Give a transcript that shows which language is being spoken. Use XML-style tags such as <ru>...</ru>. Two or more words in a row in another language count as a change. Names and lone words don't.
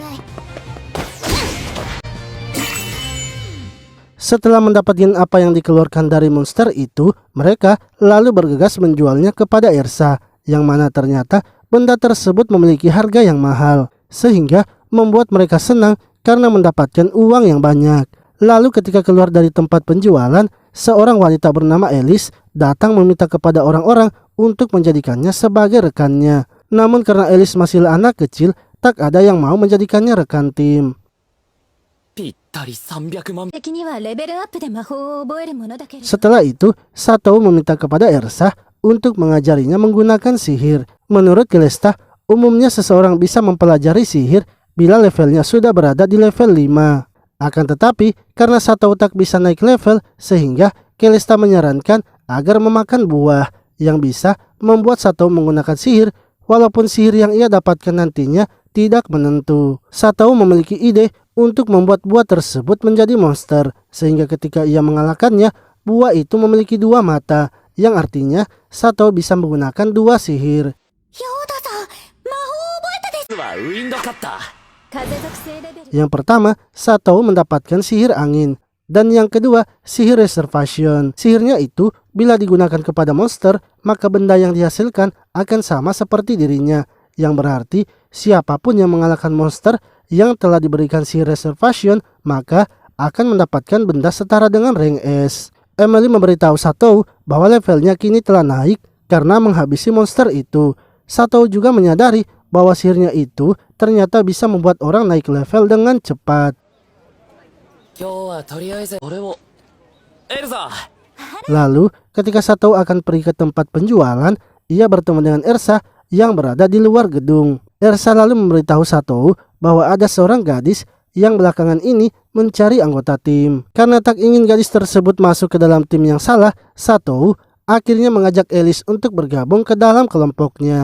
<id>Setelah mendapatkan apa yang dikeluarkan dari monster itu, mereka lalu bergegas menjualnya kepada Ersa, yang mana ternyata benda tersebut memiliki harga yang mahal, sehingga membuat mereka senang karena mendapatkan uang yang banyak. Lalu ketika keluar dari tempat penjualan, seorang wanita bernama Alice datang meminta kepada orang-orang untuk menjadikannya sebagai rekannya. Namun karena Alice masih anak kecil, tak ada yang mau menjadikannya rekan tim.</id> <ja>ぴったり300万。的にはレベルアップで魔法を覚えるものだけれど。</ja> <id>Setelah itu, Satou meminta kepada Ersa untuk mengajarinya menggunakan sihir. Menurut Celesta, umumnya seseorang bisa mempelajari sihir bila levelnya sudah berada di level 5. Akan tetapi, karena Satou tak bisa naik level, sehingga Celesta menyarankan agar memakan buah yang bisa membuat Satou menggunakan sihir Walaupun sihir yang ia dapatkan nantinya tidak menentu. Satou memiliki ide untuk membuat buah tersebut menjadi monster, sehingga ketika ia mengalahkannya, buah itu memiliki 2 mata, yang artinya Satou bisa menggunakan 2 sihir.</id> <ja>ヨーダさん、魔法を覚えたです。実はウィンドカッター。風属性レベル。</ja> <id>Yang pertama, Satou mendapatkan sihir angin. Dan yang kedua, sihir reservation. Sihirnya itu, bila digunakan kepada monster, maka benda yang dihasilkan akan sama seperti dirinya. Yang berarti, siapapun yang mengalahkan monster yang telah diberikan sihir reservation, maka akan mendapatkan benda setara dengan rank S. Emily memberitahu Satou bahwa levelnya kini telah naik karena menghabisi monster itu. Satou juga menyadari bahwa sihirnya itu ternyata bisa membuat orang naik level dengan cepat.</id> <ja>今日はとりあえず俺をエルザ。</ja> <id>Lalu, ketika Satou akan pergi ke tempat penjualan, ia bertemu dengan Ersa yang berada di luar gedung. Ersa lalu memberitahu Satou bahwa ada seorang gadis yang belakangan ini mencari anggota tim. Karena tak ingin gadis tersebut masuk ke dalam tim yang salah, Satou akhirnya mengajak Alice untuk bergabung ke dalam kelompoknya.</id>